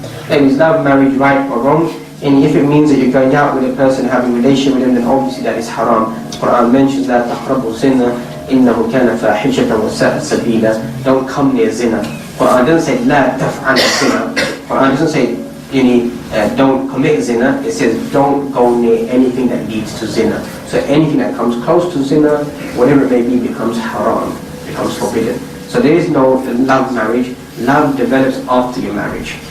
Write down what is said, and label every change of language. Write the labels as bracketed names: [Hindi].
[English] Is love marriage right or wrong? And if it means that you're going out with a person, having a relation with him, then obviously that is haram. The Quran mentions that [Arabic] تَقْرَبُوا زِنَّا إِنَّهُ كَانَ فَاحِشَةً وَسَاءَ سَبِيلًا. [English] Don't come near zina. Quran doesn't say [Arabic] لَا تَفْعَلَ [English] zina. Quran doesn't say don't commit zina. It says don't go near anything that leads to zina. So anything that comes close to zina, whatever it may be, becomes haram, becomes forbidden. So there is no love marriage. Love develops after your marriage.